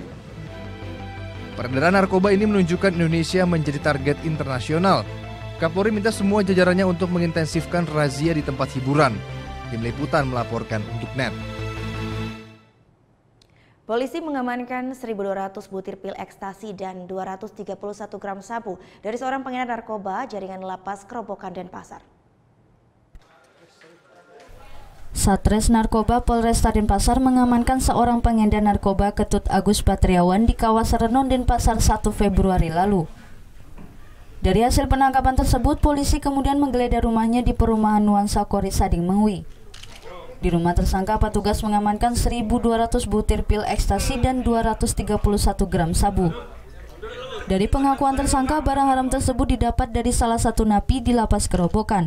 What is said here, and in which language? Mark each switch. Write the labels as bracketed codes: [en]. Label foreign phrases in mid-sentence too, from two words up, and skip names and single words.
[id] Peredaran narkoba ini menunjukkan Indonesia menjadi target internasional. Kapolri minta semua jajarannya untuk mengintensifkan razia di tempat hiburan. Tim Liputan melaporkan untuk NET. Polisi mengamankan 1.200 butir pil ekstasi dan 231 gram sabu dari seorang pengedar narkoba jaringan lapas Kerobokan Denpasar. Satres Narkoba Polresta Denpasar mengamankan seorang pengedar narkoba Ketut Agus Patriawan di kawasan Renon Denpasar 1 Februari lalu. Dari hasil penangkapan tersebut, polisi kemudian menggeledah rumahnya di perumahan Nuansa Kori Sading Mengwi. Di rumah tersangka, petugas mengamankan 1.200 butir pil ekstasi dan 231 gram sabu. Dari pengakuan tersangka, barang haram tersebut didapat dari salah satu napi di lapas Kerobokan.